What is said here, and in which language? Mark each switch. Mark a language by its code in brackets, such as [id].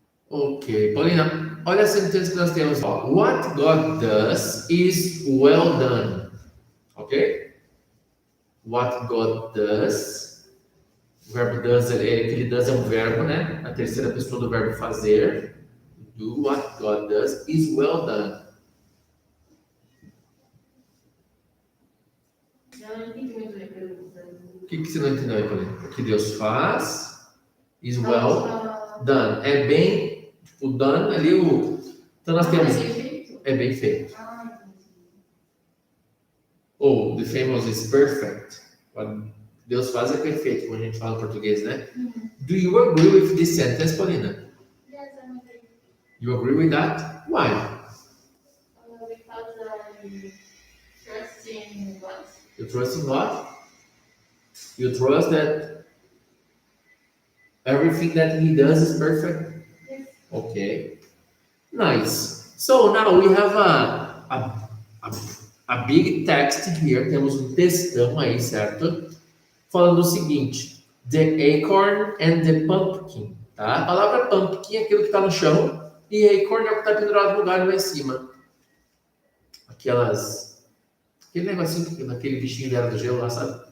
[pt] Ok, Paulina, olha a sentença que nós temos. [en] What God does is well done. Ok? What God does. [pt] O verbo does, aquele does é um verbo, né? A terceira pessoa do verbo fazer. [en] Do what God does is well done. [pt] Eu não entendi muito bem a pergunta. O que você não entendeu aí, Paulina? O que Deus faz [en] is well done. [pt] É bem, tipo, done ali o... Então nós temos... É bem feito. [en] Ou the famous is perfect. [pt] What Deus faz é perfeito, como a gente fala em português, né? [en] Do you agree with this sentence, Paulina? Yes, I agree. You agree with that? Why? Because I trust in God. You trust in God? You trust that everything that He does is perfect? Yes. Okay. Nice. So now we have a big text here. [pt] Temos um textão aí, certo? Falando o seguinte: [en] the acorn and the pumpkin. [pt] Tá? A palavra pumpkin é aquilo que está no chão e acorn é o que está pendurado no galho lá em cima. Aquele negocinho, aquele bichinho dela do gelo lá, sabe?